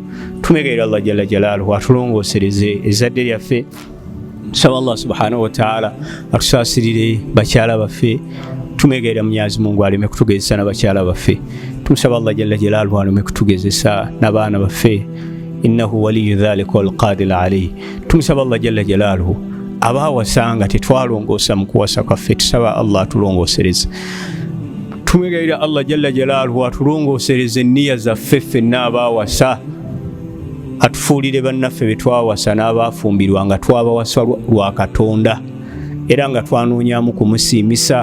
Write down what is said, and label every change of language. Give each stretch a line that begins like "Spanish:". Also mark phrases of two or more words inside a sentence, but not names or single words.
Ganda: Tumegerera Allah
Arabic: جل جلاله
Ganda: atulongoosereze ezzadde lyaffe. Tusaba Allah
Arabic: سبحانه وتعالى
Ganda: atusaasirire bakyala baffe. Tumegerera Mwenyezi Mungu aleme kutugezesa n'abakyala baffe. Tumusaba Allah
Arabic: جل جلاله
Ganda: aleme kutugezesa n'abaana baffe.
Arabic: إنه ولي ذلك والقادر عليه.
Ganda: Tumusaba Allah
Arabic: جل جلاله
Ganda: abaawasanga tetwalongoosa mu kuwasa kwaffe, tusaba Allah atulongoosereze. Tumegerera Allah
Arabic: جل جلاله
Ganda: atulongoosereze enniya zaffe ffenna abaawasa, atufuulire bannaffe be twawasa n'abaafumbirwa nga twabawasa lwa Katonda era nga twanoonyaamu kumusiimisa.